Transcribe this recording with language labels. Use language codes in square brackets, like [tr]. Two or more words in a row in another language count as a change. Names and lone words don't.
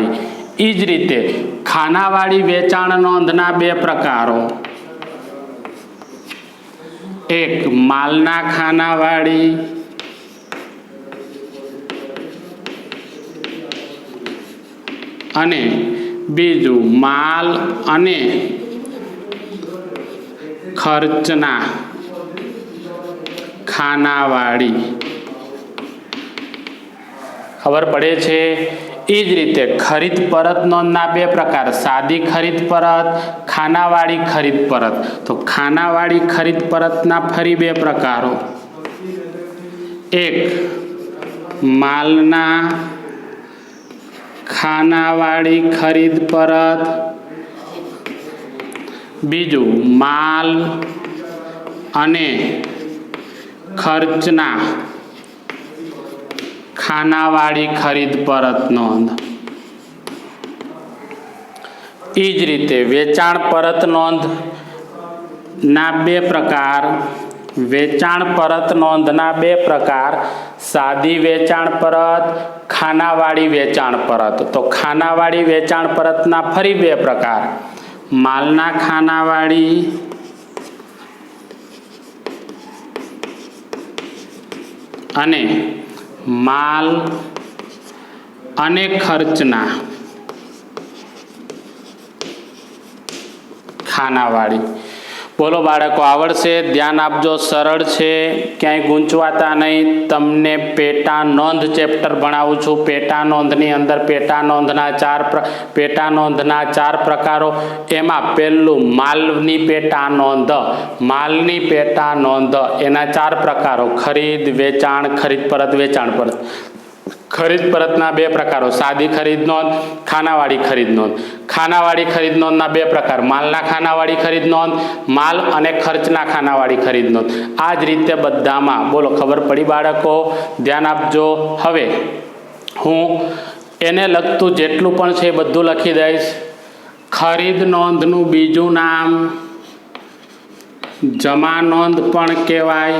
[gu] ઈજ રીતે ખાનાવાડી વેચાણ નોંધના 2 પ્રકારો, એક માલના ખાનાવાડી અને બીજુ માલ અને ખર્ચના ખાનાવાડી। ખબર પડે છે? ઈજ રીતે ખરીદ પરત નોંધના 2 પ્રકાર, સાદી ખરીદ પરત, ખાનાવાડી ખરીદ પરત। તો ખાનાવાડી ખરીદ પરતના ફરી 2 પ્રકારો, એક માલના ખાનાવાડી ખરીદ પરત, બીજુ માલ અને ખર્ચના ખાનાવાડી ખરીદ પરત નોંધ। ઈજ રીતે વેચાણ પરત નોંધ ના 2 પ્રકાર, વેચાણ પરત નોંધના 2 પ્રકાર, સાદી વેચાણ પરત, ખાનાવાડી વેચાણ પરત। તો ખાનાવાડી વેચાણ પરતના ફરી 2 પ્રકાર, માલના ખાનાવાડી અને માલ અને ખર્ચના ખાનાવાડી। બોલો બાળકો, આવડશે? ધ્યાન આપજો, સરળ છે, ક્યાંય ગૂંચવાતા નહીં। તમને પેટા નોંધ ચેપ્ટર ભણાવું છું। પેટા નોંધની અંદર પેટા નોંધના 4 પ્રકારો। એમાં પહેલું માલની પેટા નોંધ, માલની પેટા નોંધ એના 4 પ્રકારો, ખરીદ, વેચાણ, ખરીદ પરત, વેચાણ પરત। ખરીદ પરતના 2 પ્રકારો, સાદી ખરીદ નોંધ, ખાનાવાડી ખરીદ નોંધ। ખાનાવાડી ખરીદ નોંધના 2 પ્રકાર, માલના ખાનાવાડી ખરીદ નોંધ, માલ અને ખર્ચના ખાનાવાડી ખરીદ નોંધ। આ જ રીતે બધામાં। બોલો, ખબર પડી બાળકો? ધ્યાન આપજો। હવે હું એને લગતું જેટલું પણ છે બધું લખી દઈશ। ખરીદ નોંધનું બીજું નામ જમા નોંધ પણ કહેવાય।